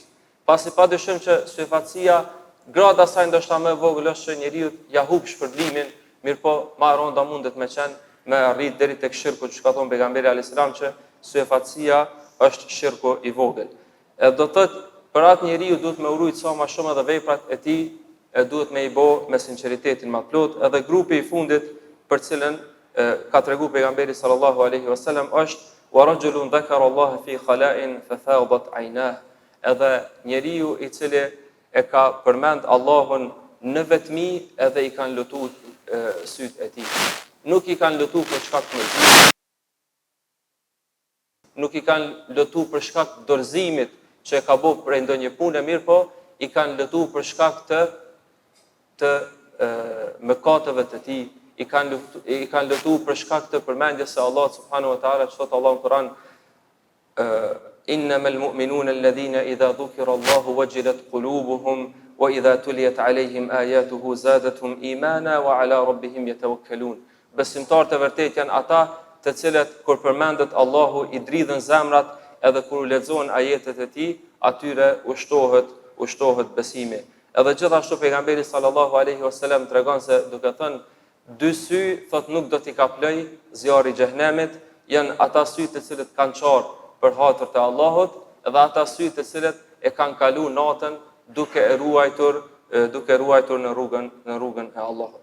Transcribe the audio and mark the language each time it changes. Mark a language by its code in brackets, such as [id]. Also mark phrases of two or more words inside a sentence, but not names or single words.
[sq] Pasi padyshim që syfatsia grada saj ndoshta më e vogël është që njeriu ja hub shpërblimin, mirë po më rënda mundet me qenë me arrit deri tek shirku, që ka thonë pejgamberi [ar] عليه السلام [sq] që syfatsia është shirku i vogël. Edhe do thotë për atë njeriu duhet me urujt sa më shumë edhe veprat e tij e duhet me i bë me sinqeritetin më të plot. Edhe grupi i fundit për cilën ka tregu pejgamberi [ar] صلى الله عليه وسلم [sq] është [ar] ورجل ذكر الله في خلاء ففاضت عيناه. [sq] Edhe njeriu i cili e ka përmend Allahun në vetmi edhe i kanë lutur syt e tij. Nuk i kanë lutur për shkak të mërzimit, nuk i kanë lutur për shkak të dorëzimit që e ka bërë për ndonjë punë mirë, po i kanë lutur për shkak të mëkateve të tij, i kanë lutur për shkak të përmendjes së Allahut [ar] سبحانه وتعالى, [sq] thot Allahu në Kur'an [ar] إنما المؤمنون الذين إذا ذكر الله وجلت قلوبهم وإذا تليت عليهم آياته زادتهم إيمانا وعلى ربهم يتوكلون. [sq] Besimtarët e vërtet janë ata të cilët kur përmendet Allahu i dridhen zemrat, edhe kur lexohen ajetet e tij, atyre ushtohet besimi. Edhe gjithashtu pejgamberi [ar] صلى الله عليه وسلم [sq] tregon se duke thënë dy sy thot nuk do t'i kaploj zjarri i xhehenemit, janë ata sy të cilët kanë qarë për hatër të Allahut, dhe ata sy të cilët e kanë kalu natën duke ruajtur në rrugën e Allahut.